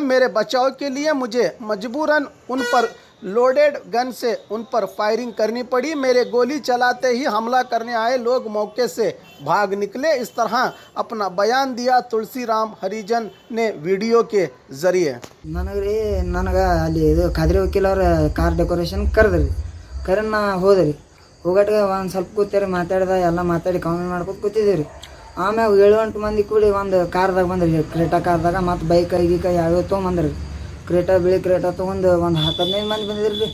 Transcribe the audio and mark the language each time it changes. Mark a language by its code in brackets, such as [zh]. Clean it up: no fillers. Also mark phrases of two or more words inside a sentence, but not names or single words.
[hi] मेरे बचाव के लिए मुझे मजबूरन उन पर लोडेड गन से उन पर फायरिंग करनी पड़ी। मेरे गोली चलाते ही हमला करने आए लोग मौके से भाग निकले। इस तरह अपना बयान दिया तुलसीराम हरिजन ने वीडियो के जरिए। [kn] ನನಗೆ ಅಲ್ಲಿ ಇದು ಖಾದ್ರಿ ವಕೀಲ್ ಅವ್ರ [en] car decoration [kn] ಕರೆ ನಾ ಹೋದ್ರಿ. ಹೋಗಟ್ಗೆ ಒಂದು ಸ್ವಲ್ಪ ಕೂತೀರಿ, ಮಾತಾಡ್ದೆ, ಎಲ್ಲ ಮಾತಾಡಿ ಕಾಮೆಂಟ್ ಮಾಡ್ಕೊತ ಕೂತಿದ್ದೀವಿ. ಆಮ್ಯಾಗ 7-8 ಮಂದಿ ಕೂಡಿ ಒಂದು ಕಾರ್ದಾಗ ಬಂದ್ರಿ, ಕ್ರೇಟಾ ಕಾರ್ದಾಗ. ಮತ್ತು ಬೈಕ್ ಗೀಕ ಯಾವ್ಯಾವ ತೊಗೊಂಬಂದ್ರಿ. ಕ್ರೇಟಾ ಬಿಳಿ ಕ್ರೇಟಾ ತೊಗೊಂಡು ಒಂದು 10-15 ಮಂದಿ ಬಂದಿದ್ರಿ.